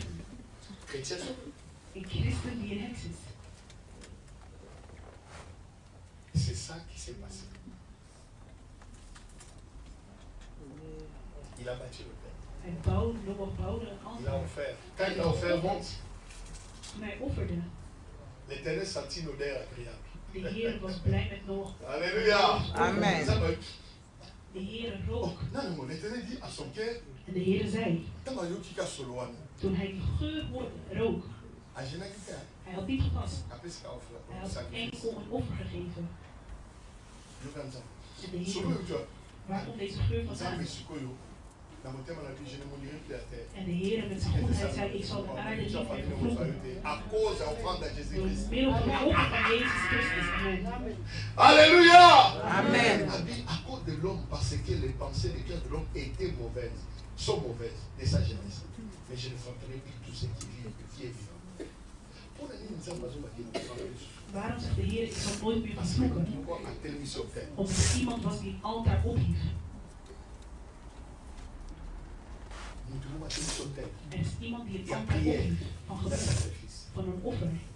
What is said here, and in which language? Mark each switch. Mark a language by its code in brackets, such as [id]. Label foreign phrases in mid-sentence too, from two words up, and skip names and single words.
[fr] Chrétien. C'est ça qui s'est passé. Il a bâti le père. Il a offert. Quand il a offert, monte. L'Éternel sentit une odeur agréable. Alléluia. Amen. [nl] De Heer rook. [fr] L'Éternel dit à son cœur. [nl] En de Heer zei. Toen hij die geur rook. Hij had niet gepast. Hij had enkel een offer gegeven. En de Heer, waarom deze geur vandaan? En de Heer met zijn goedheid zei, ik zal de aarde niet meer vervloeken. Door het middel van de offer van Jezus Christus. Amen. Alléluia. Amen. [fr] À cause de l'homme, parce que les pensées de cœur de l'homme étaient mauvaises, sont mauvaises de sa jeunesse. Mais je ne frapperai plus tous ceux qui est vivant. [nl] Waarom zegt de Heer, ik zal nooit meer vervloeken? Omdat er iemand was die het altaar ophief. Er is iemand die het altaar ophief van gebed, van een offer.